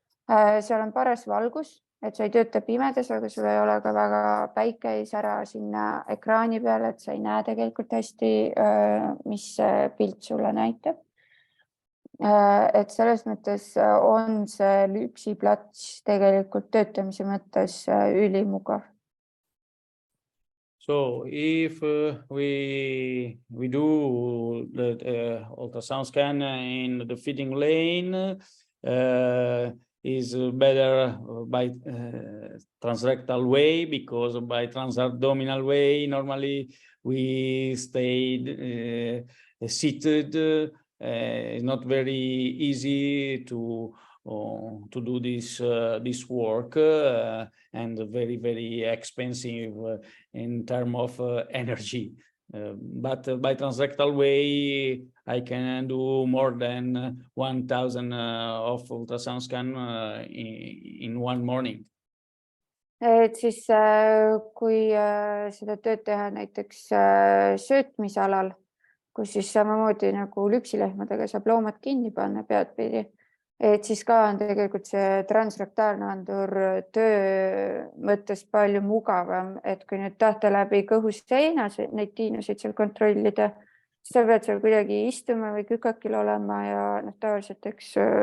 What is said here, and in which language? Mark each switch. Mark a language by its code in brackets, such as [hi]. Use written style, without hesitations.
[et] Seal on paras valgus, et sa ei tööta pimedas, aga sul ei ole ka väga päike ei sära sinna ekraani peale, et sa ei näe tegelikult hästi, mis pilt sulle näitab. Et selles mõttes on see lüpsiplats tegelikult töötamise mõttes ülimugav. [en] So if we do the ultrasound scan in the feeding lane, is better by transrectal way, because by transabdominal way normally we stay seated. It's not very easy to do this work and very, very expensive in terms of energy. But by transrectal way, I can do more than 1,000 of ultrasound scan in one morning. [et] Et siis kui seda tööd teha näiteks söötmisalal, kus siis samamoodi nagu lüpsilehmadega saab loomad kinni panna peadpidi, et siis ka on tegelikult see transrektaalne andur töö mõttes palju mugavam, et kui nüüd tahta läbi kõhust seina neid tiinuseid seal kontrollida, siis sa pead seal kuidagi istuma või kükakil olema ja tavaliselt eks